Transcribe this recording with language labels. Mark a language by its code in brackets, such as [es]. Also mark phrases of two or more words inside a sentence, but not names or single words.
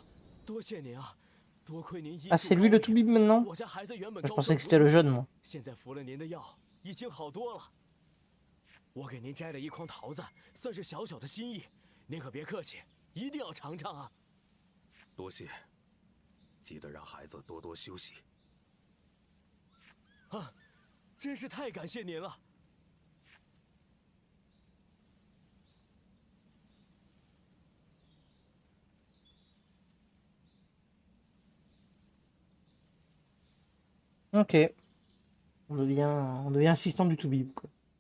[fr] Ah, c'est lui le Toubib maintenant? Je pensais que c'était le jeune, moi. [zh] 现在服了您的药，已经好多了。我给您摘了一筐桃子，算是小小的心意，您可别客气，一定要尝尝啊！多谢，记得让孩子多多休息。啊，真是太感谢您了。 [fr] Ok. On devient assistant du Toubib, quoi.